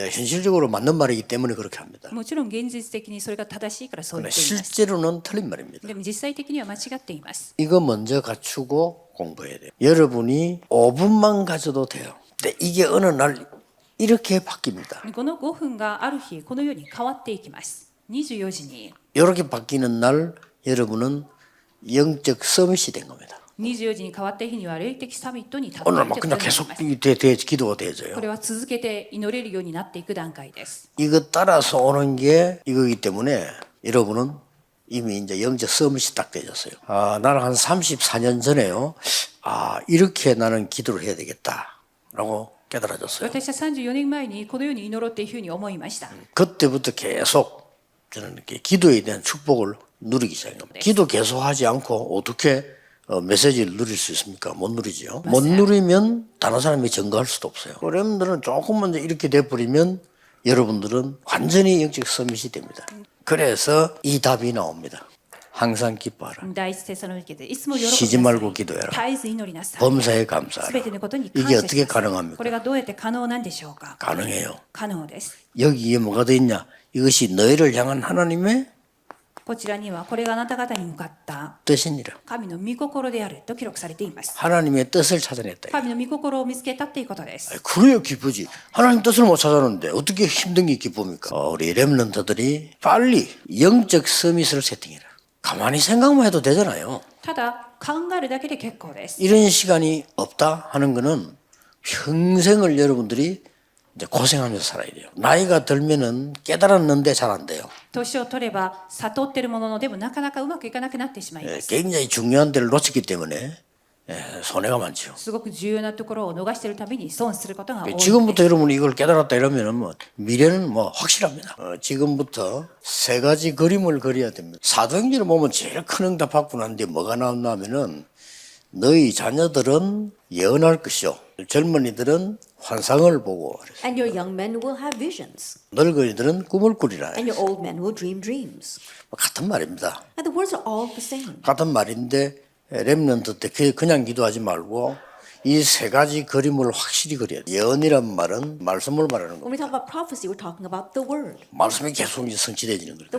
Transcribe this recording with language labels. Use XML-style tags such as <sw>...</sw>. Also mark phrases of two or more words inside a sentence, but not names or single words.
<ja>ます。</ja> <ko>현실적으로 맞는 말이기 때문에 그렇게 합니다.</ko> <ja>もちろん現実的にそれが正しいからそう言</ja> <ko>그러나</ko> <ja>っています。</ja> <ko>실제로는 틀린 말입니다.</ko> <ja>でも実際的には間違っています。</ja> <ko>이거 먼저 갖추고 공부해야 돼요. 여러분이 5분만 가져도 돼요. 근데 이게 어느 날 이렇게 바뀝니다.</ko> <ja>この5分がある日このように変わっていきます。24時に</ja> <ko>이렇게 바뀌는 날 여러분은 영적 서밋이 된 겁니다.</ko> <ja>24 時に変わった日には霊的サミットに立ってい</ja> <ko>오늘</ko> <ja>く</ja> <ko>막</ko> <ja>ことに</ja> <ko>그냥</ko> <ja>なり</ja> <ko>계속</ko> <ja>ます。</ja> <ko>기도가 되어져요.</ko> <ja>これは続けて祈れるようになっていく段階です。</ja> <ko>이거 따라서 오는 게 이거기 때문에 여러분은 이미 이제 영적 서밋이 딱 되졌어요. 나는 한 34년 전에요. 이렇게 나는 기도를 해야 되겠다라고 깨달아졌어요.</ko> <ja>私は34年前にこのように祈ろうっていうふうに思いました。</ja> <ko>그때부터 계속 저는 이렇게 기도에 대한 축복을 누리기 시작한 겁니다. 기도 계속하지 않고 어떻게 메시지를 누릴 수 있습니까? 못 누리죠. 못 누리면 다른 사람이 증거할 수도 없어요. 여러분들은 조금만 이렇게 돼버리면 여러분들은 완전히 영적 서밋이 됩니다. 그래서 이 답이 나옵니다. 항상 기뻐하라.</ko> <ja>第一テサロニケでいつも喜びなさい。</ja> <ko>쉬지 말고 기도해라.</ko> <ja>絶えず祈りなさい。</ja> <ko>범사에</ko> <ja>すべ</ja> <ko>감사하라.</ko> <ja>てのことに感</ja> <ko>이게</ko> <ja>謝し</ja> <ko>어떻게</ko> <ja>なさい。</ja> <ko>가능합니까?</ko> <ja>これがどうやって可能なんでしょうか。</ja> <ko>가능해요.</ko> <ja>可能です。</ja> <ko>여기에 뭐가 돼 있냐? 이것이 너희를 향한 하나님의</ko> <ja>こちらにはこれがあなた方に向かった</ja> <ko>뜻이니라.</ko> <ja>神の御心であると記録されています。</ja> <ko>하나님의 뜻을 찾아냈다.</ko> <ja>神の御心を見つけたっていうことです。</ja> <ko>그래야 기쁘지. 하나님 뜻을 못 찾았는데 어떻게 힘든 게 기쁩니까? 우리 렘넌트들이 빨리 영적 서밋을 세팅해라. 가만히 생각만 해도 되잖아요.</ko> <ja>ただ考えるだけで結構です。</ja> <ko>이런 시간이 없다 하는 거는 평생을 여러분들이 이제 고생하면서 살아야 돼요. 나이가 들면은 깨달았는데 잘 안 돼요.</ko> <ja>年を取れば悟ってるもののでもなかなかうまくいかなくなってしまいます。</ja> <ko>굉장히 중요한 데를 놓쳤기 때문에 손해가 많죠.</ko> <ja>すごく重要なところを逃しているために損することが多いので</ja> <ko>지금부터 여러분이 이걸 깨달았다 이러면은 뭐 미래는 뭐 확실합니다. 지금부터 세 가지 그림을 그려야 됩니다. 사도행전을 보면 제일 큰 응답 받고 난 뒤에 뭐가 나왔냐면은 너희 자녀들은 예언할 것이요. 젊은이들은 환상을 보고 그랬어요.</ko> <en>And your young men will have visions.</en> <ko>늙은이들은 꿈을 꾸리라.</ko> <en>And your old men will dream dreams.</en> <ko>같은 말입니다.</ko> <en>And the words are all the same.</en> <ko>같은 말인데 렘넌트 때 그냥 기도하지 말고 이 세 가지 그림을 확실히 그려야 돼요. 예언이란 말은 말씀을 말하는</ko> <en>When we</en> <ko>겁니다.</ko> <en>talk about prophecy, we're talking about the word.</en> <ko>말씀이 계속 이제 성취되지는 거예요.</ko>